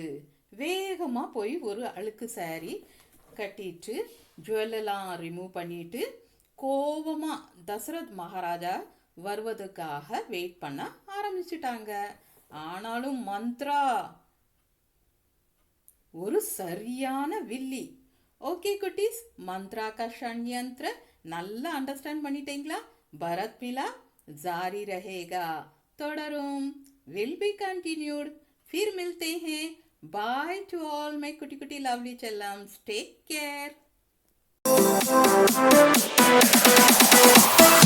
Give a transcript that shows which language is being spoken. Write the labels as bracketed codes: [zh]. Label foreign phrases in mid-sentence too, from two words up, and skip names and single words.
[ta] வேகமா போய் ஒரு அழுக்கு சாரி கட்டிட்டு ஜுவல்லெல்லாம் ரிமூவ் பண்ணிட்டு கோபமா தசரத் மகாராஜா வருவதற்காக வெயிட் பண்ண ஆரம்பிச்சிட்டாங்க. ஆனாலும் மந்த்ரா ஒரு சரியான வில்லி. ஓகே குட்டீஸ், மந்த்ரா [hi] का षड्यंत्र [ta] நல்லா அண்டர்ஸ்டாண்ட் பண்ணிட்டீங்களா? [hi] भरत मिला जारी रहेगा, [ta] தொடரும், [en] will be continued. [hi] फिर मिलते हैं. [en] Bye to all my [ta] குட்டி குட்டி [en] lovely chellams. Take care.